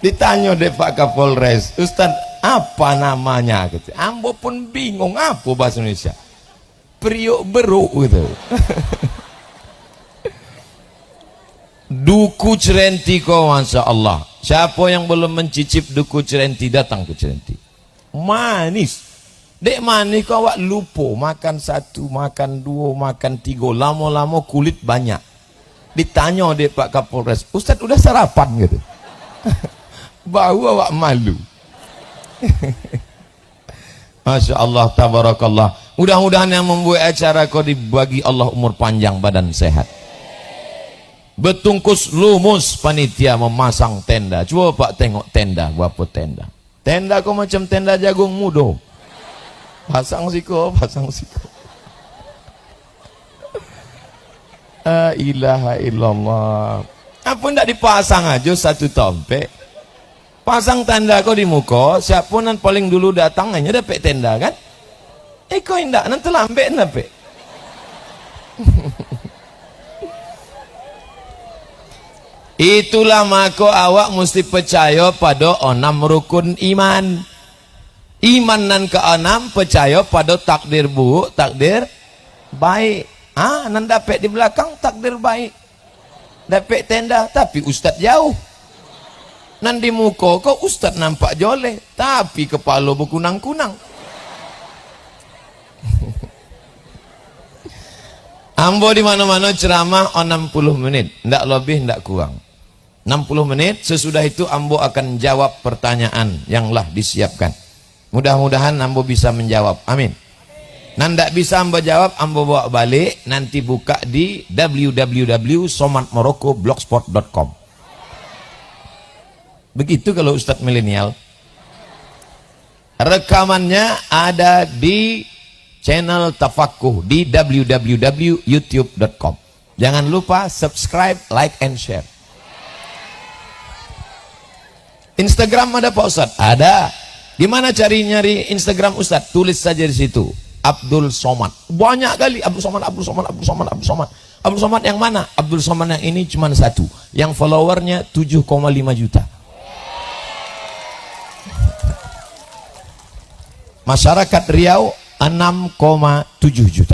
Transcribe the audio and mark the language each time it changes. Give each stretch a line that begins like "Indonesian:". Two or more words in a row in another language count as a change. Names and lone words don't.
Indonesian: Ditanya deh Pak Kapolres, Ustaz apa namanya gitu. Ambo pun bingung apa bahasa Indonesia. Priok beruk gitu. Duku Cerenti kau,
Arabic: Masya Allah.
Indonesian: Siapa yang belum mencicip Duku Cerenti datang ke Cerenti. Manis. Dek manis kau awak lupa. Makan satu, makan dua, makan tiga. Lama-lama kulit banyak. Ditanya dek Pak Kapolres, Ustaz udah sarapan gitu. Bau awak malu.
Arabic: Masya Allah, tabarakallah.
Indonesian: Mudah-mudahan yang membuat acara kau dibagi Allah umur panjang, badan sehat. Betungkus lumus panitia memasang tenda. Coba Pak tengok tenda, berapa tenda. Tenda kau macam tenda jagung mudo.
Minangkabau: Pasang siko, pasang siko.
Arabic: La ilaha illallah.
Indonesian: Apa ndak dipasang aja satu tompek? Pasang tenda kau di muka, siapa nan paling dulu datang hanya dapat tenda kan? Kau indak nanti lambat nape? Itulah maka awak mesti percaya pada 6 rukun iman. Iman nan ke-6 percaya pada takdir buruk, takdir baik. Nan dapat di belakang takdir baik. Dapat tenda tapi ustaz jauh. Nan di muka kau ustaz nampak joleh tapi kepala berkunang-kunang. Ambo di mana-mana ceramah 60 menit, ndak lebih ndak kurang. 60 menit, sesudah itu Ambo akan jawab pertanyaan yang lah disiapkan. Mudah-mudahan Ambo bisa menjawab. Amin. Nanda bisa Ambo jawab, Ambo bawa balik, nanti buka di www.somatmorocco.blogspot.com. Begitu kalau Ustadz milenial. Rekamannya ada di channel Tafakuh di www.youtube.com. Jangan lupa subscribe,
English: like, and share.
Indonesian: Instagram ada Pak Ustadz? Ada. Gimana cari nyari Instagram Ustadz? Tulis saja di situ. Abdul Somad. Banyak kali Abdul Somad, Abdul Somad, Abdul Somad, Abdul Somad. Abdul Somad yang mana? Abdul Somad yang ini cuma satu. Yang followernya 7,5 juta. Masyarakat Riau 6,7 juta.